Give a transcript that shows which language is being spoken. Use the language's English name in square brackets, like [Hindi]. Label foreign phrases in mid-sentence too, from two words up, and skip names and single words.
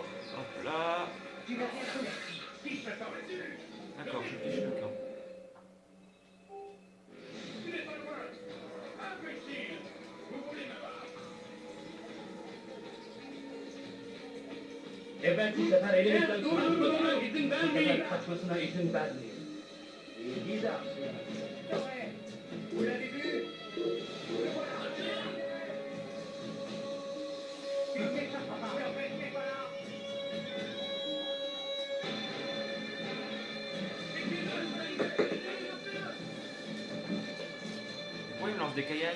[French] Hop là. D'accord, je fiche le camp. Tu n'es pas loin. Imbécile! Vous voulez m'abattre? [Indonesian] Ben kita hari ini kita lihat suasana itu tadi. [French] Bizarre. Vous l'avez vu? Le voilà. Pourquoi il me lance des caillasses?